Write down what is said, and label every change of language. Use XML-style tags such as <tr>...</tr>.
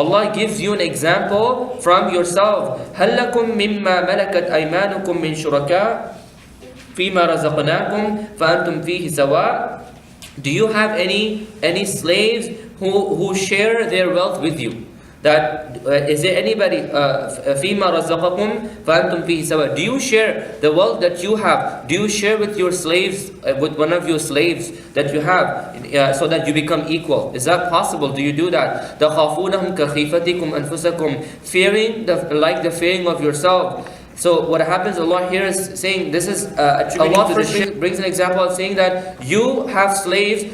<en>Allah gives you an example from yourself.</en> <ar>هَلْ لَكُمْ مِمَّا مَلَكَتْ أَيْمَانُكُمْ مِنْ شُرَكَاءَ فِيمَا رَزَقْنَاكُمْ فَأَنْتُمْ فِيهِ سَوَاءٌ.</ar> <en>Do you have any slaves who share their wealth with you? That is there anybody</en> <ar>فِيمَا رَزَقَكُمْ فَأَنْتُمْ فِيهِ سَوَاءٌ.</ar> <en>Do you share the wealth that you have? Do you share with your slaves, with one of your slaves that you have, so that you become equal? Is that possible? Do you do that?</en> <ar>تَخَافُونَهُمْ كَخِيفَتِكُمْ أَنفُسَكُمْ.</ar> <en>Fearing like the fearing of yourself. So what happens, Allah here is saying, this is Allah first brings an example of saying that you have slaves.</en>